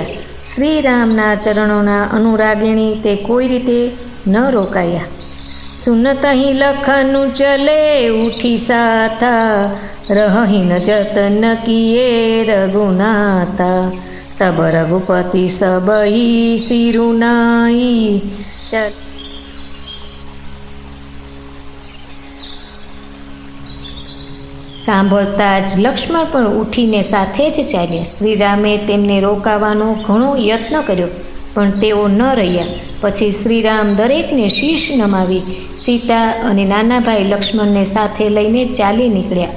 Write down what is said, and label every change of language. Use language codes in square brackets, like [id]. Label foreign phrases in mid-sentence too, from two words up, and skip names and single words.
[gu] શ્રીરામના ચરણોના અનુરાગિણી તે કોઈ રીતે ન રોકાયા। [awa] सुनत ही लखनु चले उठी साथा, रही न जतन किए रघुनाथा। तब रघुपति सब ही सिरुनाई। [gu] સાંભળતા જ લક્ષ્મણ પણ ઉઠીને સાથે જ ચાલ્યા। શ્રીરામે તેમને રોકાવાનો ઘણો યત્ન કર્યો, પણ તેઓ ન રહ્યા। પછી શ્રીરામ દરેકને શીશ નમાવી સીતા અને નાના ભાઈ લક્ષ્મણને સાથે લઈને ચાલી નીકળ્યા।